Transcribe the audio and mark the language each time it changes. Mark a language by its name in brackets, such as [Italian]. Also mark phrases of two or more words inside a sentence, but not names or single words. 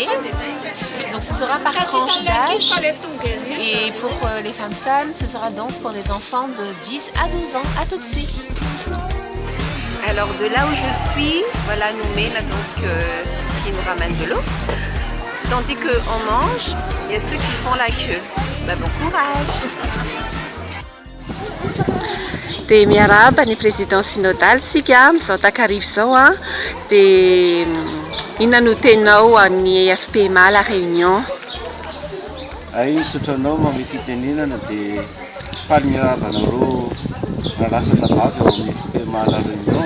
[French] Donc ce sera par tranche d'âge et pour les femmes seules, ce sera donc pour les enfants de 10 à 12 ans. À tout de suite. Alors de là où je suis, voilà Noumé là donc qui nous ramène de l'eau. Tandis qu'on mange, il y a ceux qui font la queue. Ben, bon courage! [Malagasy] Dia miarahaba ny [French] président synodal [Malagasy] tsika amin'izao takarivo izao a. Dia inona no tenao ny FPMA la Réunion? Sotranao mamy fitenenana dia faly miarahaba anareo nalasa tabavy ao amin'ny FPMA la Réunion.